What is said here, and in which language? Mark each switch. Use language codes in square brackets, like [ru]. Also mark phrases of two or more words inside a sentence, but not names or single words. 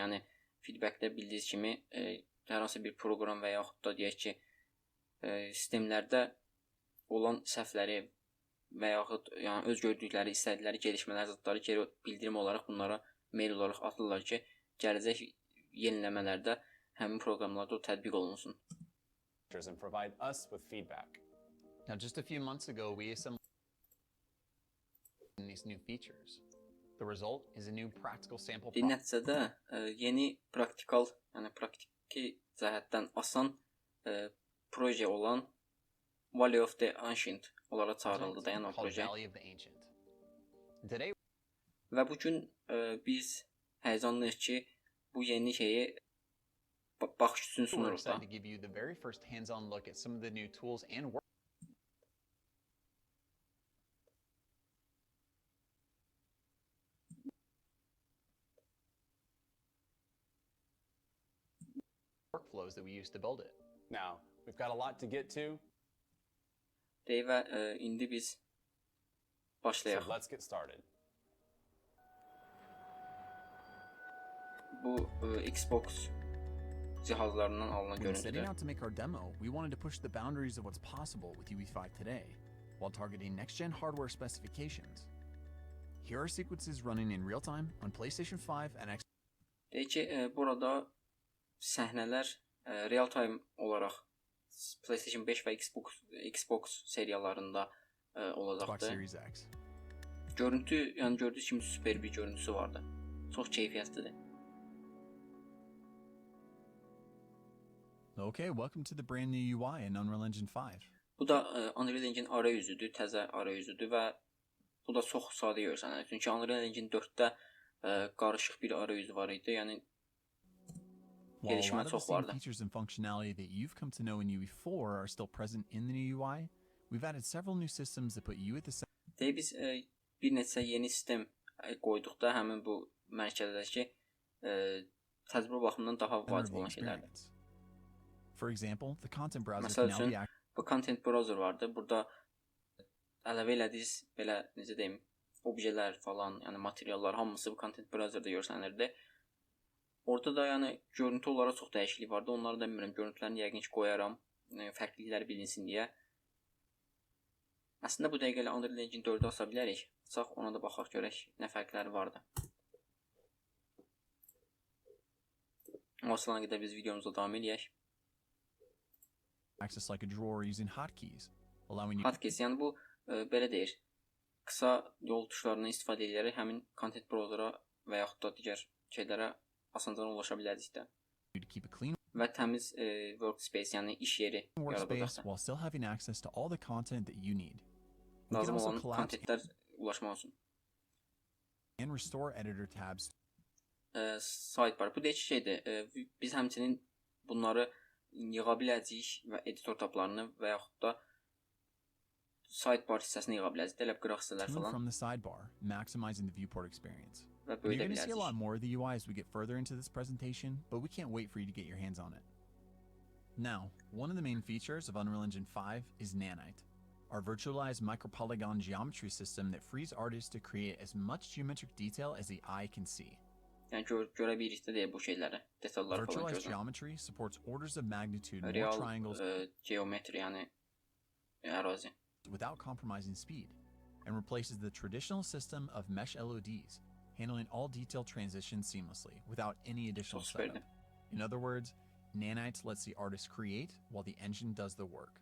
[az] Yəni feedbackdə bildiyiniz kimi hər hansı bir proqram və yaxud da deyək ki sistemlərdə olan səhvləri və yaxud yəni öz gördükləri, istədikləri gelişmələr, zətləri geri bildirim olaraq bunlara mail olaraq atırlar ki, gələcək yeniləmələrdə həmin proqramlarda o tətbiq olunsun. [en] Now, just a few months ago, we assembled these new features. The result is a new practical sample. [az] Nəticədə yeni praktikal, yəni praktiki cəhətdən asan proje olan Valley of the Ancient olaraq çağırıldı da, yəni o proje. Və bugün biz həyəcanlıyıq ki, bu yeni şeyi baxış üçün sunuruq da. [en] Workflows that we use to build it. Now, we've got a lot to get to. [az] Deyək və indi biz başlayaq. [en] So let's get started. [az] Bu Xbox cihazlarından alınan görüntüdür. [en] Setting out to make our demo, we wanted to push the boundaries of what's possible with UE5 today, while targeting next-gen hardware specifications. Here are sequences running in real time on PlayStation 5 and Xbox. [az] Deyək ki, burada səhnələr [en] real time [az] olaraq PlayStation 5 və Xbox seriyalarında olacaqdır. Görüntü, yəni gördüyünüz kimi super bir görüntüsü vardı. Çox keyfiyyətlidir. [en] Okay, welcome to the brand new UI in Unreal Engine 5. [az] Bu da Unreal Engine arayüzüdür, təzə arayüzüdür və bu da çox sadə görsənir. Çünki Unreal Engine 4-də qarışıq bir arayüzü var idi. Yəni [en] While a lot [az] gelişmə [en] of the [az] çox [en] same [az] vardı. [en] features and functionality that you've come to know in UE4 are still present in the new UI, we've added several new systems that put you at the center [az] Deyə biz bir neçə yeni sistem qoyduqda həmin bu mərkəzdəki təcrübə baxımından daha [en] of [az] vacib [en] the [az] olan şeylərdir. [en] experience. For example, the content browser [az] Məsəl [en] can now [az] üçün [en] be [az] bu [en] content browser [az] vardı. Burada əlavə elədiniz belə necə deyim, obyelər falan, yəni materiallar hamısı bu [en] content browserda [az] görsənirdi. Orada da yəni görüntü olaraq çox dəyişiklik vardı. Onları da bilmirəm, görüntülərini yəqin ki qoyaram, fərqliliklər bilinsin deyə. Əslində bu dəqiqə ilə Unreal Engine 4-ü asa bilərik. Açaq ona da baxaq görək nə fərqləri vardı. Aslan qədər biz videomuza davam edək. [en] access like a drawer using hotkeys, allowing you [az] Hotkeys, yəni bu belə deyir. Qısa yol tuşlarından istifadə edərək həmin [en] content browser'a [az] və yaxud da digər şeylərə asanlıqla ulaşa bilərik də. [en] to keep a clean [az] Və təmiz workspace, yəni iş yeri [en] workspace [az] yaradacaqdır. [en] while still having access to all the content that you need. We can [az] Lazım [en] also [az] olan [en] collapse [az] kontentlər ulaşmaq üçün. [en] and restore editor tabs [az] Sidebar. Bu deyək şeydir. Biz həmçinin bunları yığa biləcəyik və editor tablarını və yaxud da sidebar hissəsini yığa biləcəyik. Elə qıraq hissələr falan [en] from the sidebar, maximizing the viewport experience. [az] və [en] And you're [az] böyüdə [en] going to see a lot [az] biləcəyik. [en] more of the UI as we get further into this presentation, but we can't wait for you to get your hands on it. Now, one of the main features of Unreal Engine 5 is Nanite, our virtualized micropolygon geometry system that frees artists to create as much geometric detail as the eye can see. [az] Yəni görə bilirik də deyək bu şeyləri, detalları falan [en] Virtualized [az] gözlə. [en] geometry supports orders of magnitude more [az] Real [en] triangles [az] geometri, yəni ərazi. [en] without compromising speed, and replaces the traditional system of mesh LODs, handling all detail transitions seamlessly without any additional [tr] Çok süperdi. [en] setup. In other words, Nanite lets the artist create while the engine does the work.